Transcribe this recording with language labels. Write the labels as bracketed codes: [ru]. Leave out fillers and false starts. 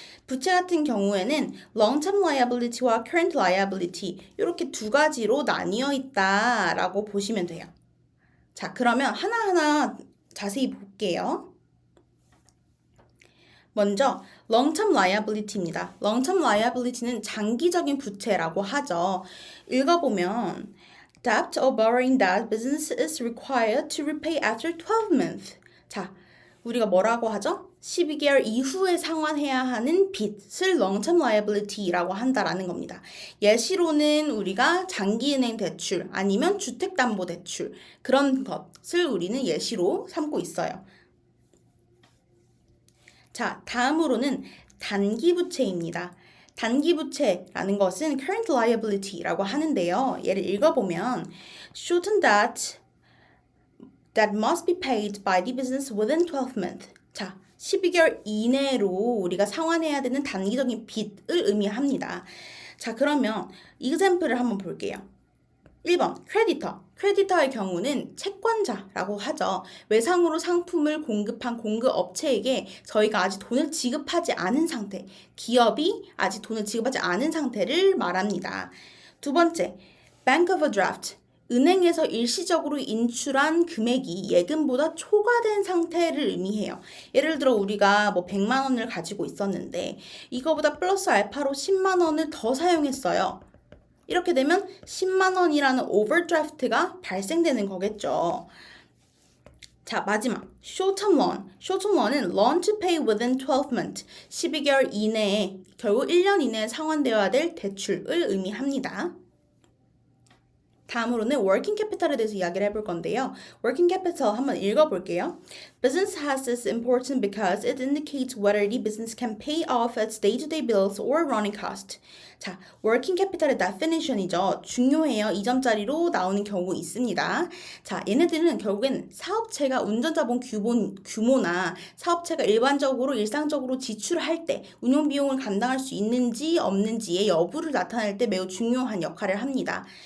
[ko] 부채 같은 경우에는 long-term liability와 current liability 이렇게 두 가지로 나뉘어 있다라고 보시면 돼요. 자, 그러면 하나하나 자세히 볼게요. 먼저 long-term liability입니다. long-term liability는 장기적인 부채라고 하죠. 읽어보면 [en] debt or borrowing that business is required to repay after 12 months. [ko] 자, 우리가 뭐라고 하죠? 12개월 이후에 상환해야 하는 빚을 long-term liability라고 한다라는 겁니다. 예시로는 우리가 장기은행 대출 아니면 주택담보대출 그런 것을 우리는 예시로 삼고 있어요. 자, 다음으로는 단기부채입니다. 단기부채라는 것은 current liability라고 하는데요. 얘를 읽어보면 [en] short-term debt that must be paid by the business within 12 months. [ko] 자, 12개월 이내로 우리가 상환해야 되는 단기적인 빚을 의미합니다. 자, 그러면 example을 한번 볼게요. 1번 크레디터. 크레디터의 경우는 채권자라고 하죠. 외상으로 상품을 공급한 공급업체에게 저희가 아직 돈을 지급하지 않은 상태, 기업이 아직 돈을 지급하지 않은 상태를 말합니다. 두 번째, bank overdraft. 은행에서 일시적으로 인출한 금액이 예금보다 초과된 상태를 의미해요. 예를 들어 우리가 뭐 100만 원을 가지고 있었는데 이거보다 플러스 알파로 10만 원을 더 사용했어요. 이렇게 되면 10만 원이라는 오버드래프트가 발생되는 거겠죠. 자, 마지막 short-term loan. [en] short-term loan은 loan to pay within 12 months. [ko] 12개월 이내에 결국 1년 이내에 상환되어야 될 대출을 의미합니다. 다음으로는 working capital에 대해서 이야기를 해볼 건데요. working capital 한번 읽어볼게요. [en] Business has this important because it indicates whether the business can pay off its day-to-day bills or running cost. [ko] 자, working capital의 definition이죠. 중요해요. 2점짜리로 나오는 경우 있습니다. 자, 얘네들은 결국엔 사업체가 운전자본 규모나 사업체가 일반적으로 일상적으로 지출을 할 때 운영 비용을 감당할 수 있는지 없는지의 여부를 나타낼 때 매우 중요한 역할을 합니다.